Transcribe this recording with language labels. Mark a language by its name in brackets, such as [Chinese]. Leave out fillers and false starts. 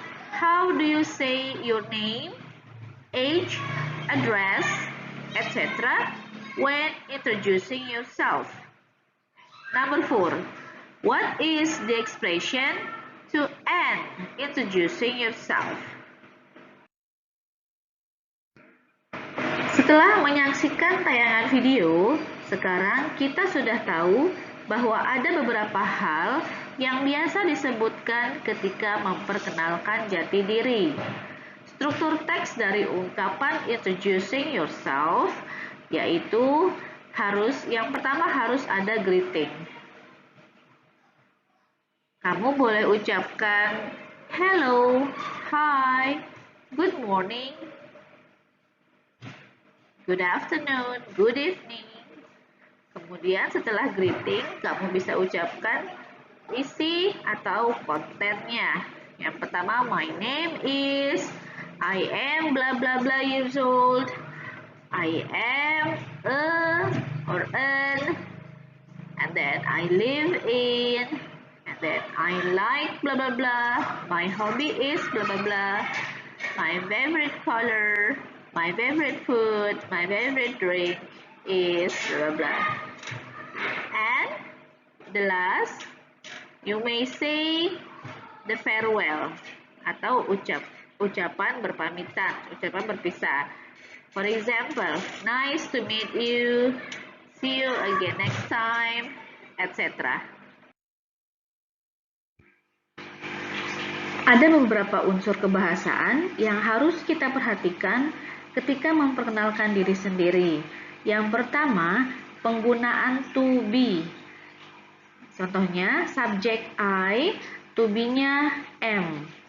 [English] How do you say your name, age, address, etc. when introducing yourself? Number 4. What is the expression to end introducing yourself? [Indonesian] Setelah menyaksikan tayangan video, sekarang kita sudah tahu bahwa ada beberapa hal yang biasa disebutkan ketika memperkenalkan jati diri. Struktur teks dari ungkapan introducing yourself yaitu yang pertama harus ada greeting. [English] Kamu boleh ucapkan hello, hi, good morning, good afternoon, good evening. [Indonesian] Kemudian setelah greeting, kamu bisa ucapkan isi atau kontennya. [English] Yang pertama, my name is, I am blah blah blah years old, I am a or an, and then I live in, and then I like blah blah blah, my hobby is blah blah blah, my favorite color, my favorite food, my favorite drink is blah blah blah. And the last, you may say the farewell atau ucapan berpamitan, ucapan berpisah. For example, nice to meet you, see you again next time, etc. [Indonesian] Ada beberapa unsur kebahasaan yang harus kita perhatikan ketika memperkenalkan diri sendiri. Yang pertama, penggunaan to be. Contohnya, subjek I, to be-nya am.